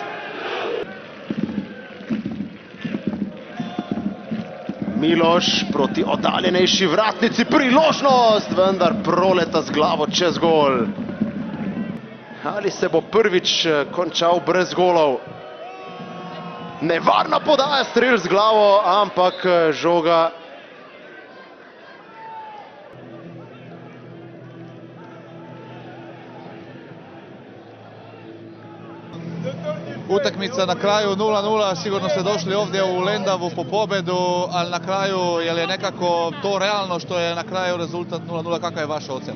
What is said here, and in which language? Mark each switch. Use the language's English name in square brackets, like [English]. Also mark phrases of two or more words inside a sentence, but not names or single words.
[Slovenian] Miloš proti oddaljenejši vratnici, priložnost, vendar proleta z glavo čez gol. Ali se bo prvič končal brez golov? Nevarna podaja, strel z glavo, ampak žoga. [Bosnian] Utakmica na kraju 0:0, sigurno ste došli ovdje u Lendavu po pobedu, ali na kraju je li nekako to realno što je na kraju rezultat 0:0, kakva je vaša ocjena?